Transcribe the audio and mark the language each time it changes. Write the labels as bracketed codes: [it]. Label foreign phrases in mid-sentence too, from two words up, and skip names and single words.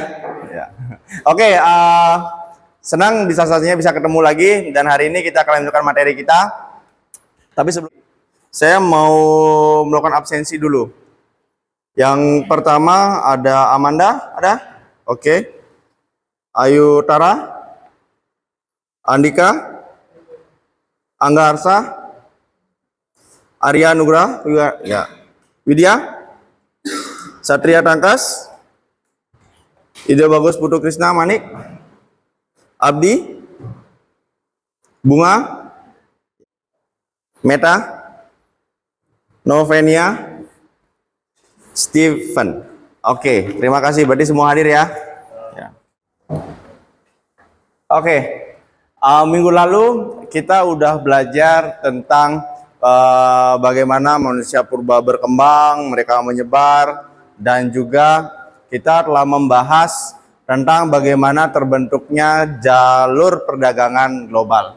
[id] Ya. Oke, senang bisa ketemu lagi dan hari ini kita akan lanjutkan materi kita. Tapi sebelum saya mau melakukan absensi dulu. Yang pertama ada Amanda, ada? Oke. Ayu Tara, Andika, Angga Arsa, Arya Nugra, ya. Widya, Satria Tangkas, Ide Bagus Putu Krisna Manik, Abdi, Bunga, Meta, Novenia, Steven. Oke, terima kasih. Berarti semua hadir ya. Oke, minggu lalu kita udah belajar tentang bagaimana manusia purba berkembang, mereka menyebar, dan juga kita telah membahas tentang bagaimana terbentuknya jalur perdagangan global.